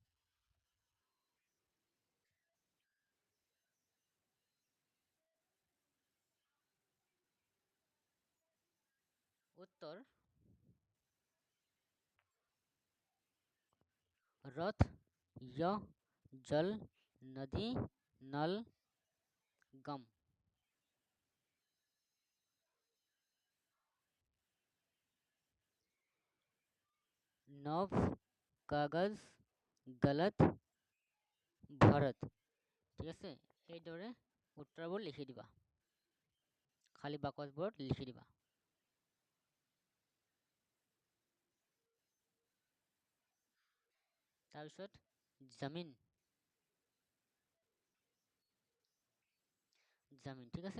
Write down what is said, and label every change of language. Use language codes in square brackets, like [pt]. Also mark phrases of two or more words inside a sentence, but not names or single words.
[hi] उत्तर रथ, यह, जल, नदी, नल, गम। नव, कागज, गलत, भरत। [as] ঠিক আছে এইদৰে উত্তৰবোৰ লিখি দিবা। খালী বাকচবোৰত লিখি দিবা। তাৰপিছত জমিন [hi] जमीन ठीक है।